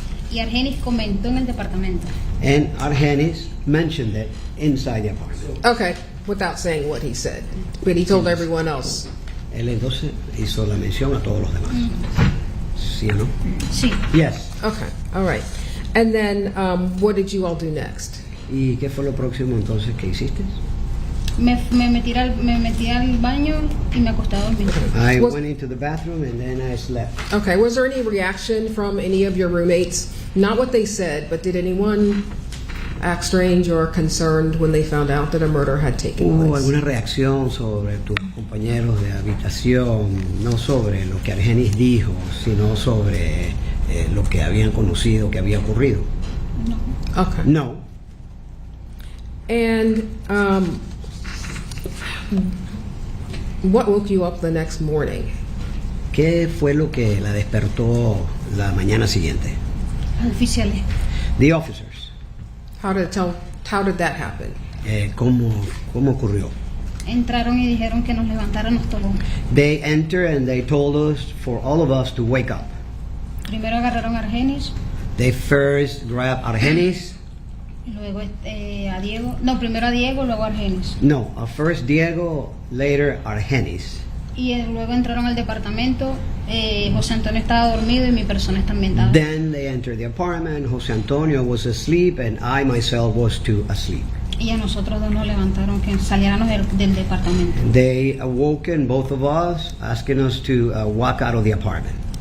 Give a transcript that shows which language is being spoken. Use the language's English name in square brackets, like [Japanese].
[Spanish] Y Argenis comentó en el departamento. [English] And Argenis mentioned it inside the apartment. Okay, without saying what he said. But he told everyone else. [Spanish] Él entonces hizo la mención a todos los demás. ¿Sí o no? Sí. [English] Yes. Okay, all right. And then what did you all do next? [Spanish] ¿Y qué fue lo próximo entonces que hiciste? Me metí al baño y me acosté a dormir. [English] I Was- went into the bathroom and then I slept. Okay, was there any reaction from any of your roommates? Not what they said, but did anyone act strange or concerned when they found out that a murder had taken [Spanish] ¿Hubo [English] place? [Spanish] alguna reacción sobre tus compañeros de habitación? No sobre lo que Argenis dijo, sino sobre lo que habían conocido, que había ocurrido. No. [English] Okay. No. And what woke you up the next morning? [Spanish] ¿Qué fue lo que la despertó la mañana siguiente? Oficiales. [English] The officers. How did that happen? [Spanish] ¿Cómo ocurrió? Entraron y dijeron que nos levantáramos todos. [English] They entered and they told us, for all of us, to wake up. [Spanish] Primero agarraron a Argenis, [English] They first grabbed Argenis. [Spanish] y luego a Diego. No, primero a Diego, luego a Argenis. [English] No, first Diego, later Argenis. [Spanish] Y luego entraron al departamento. José Antonio estaba dormido y mi persona también estaba. [English] Then they entered the apartment. Jose Antonio was asleep and I myself was too asleep. [Spanish] Y a nosotros dos nos levantaron que saliéramos del departamento. [English] They awoken both of us, asking us to walk out of the apartment.